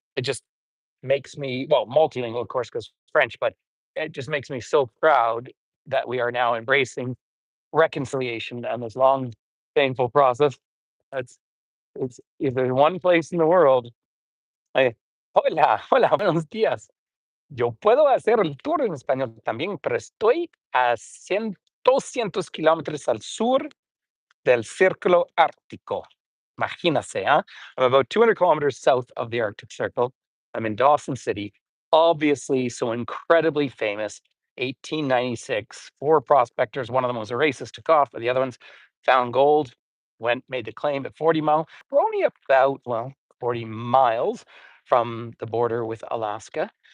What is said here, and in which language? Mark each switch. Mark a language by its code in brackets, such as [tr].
[en] It just makes me, well, multilingual, of course, because French, but it just makes me so proud that we are now embracing reconciliation and this long, painful process. It's if there's one place in the world. [es] Hola, buenos días. Yo puedo hacer el tour en español también, pero estoy a 200 kilómetros al sur del Círculo Ártico. Imagínese, huh? [en] I'm about 200 kilometers south of the Arctic Circle. I'm in Dawson City, obviously so incredibly famous. 1896, 4 prospectors. One of them was a racist, took off, but the other ones found gold, made the claim at 40 Mile. We're only about, 40 miles from the border with Alaska.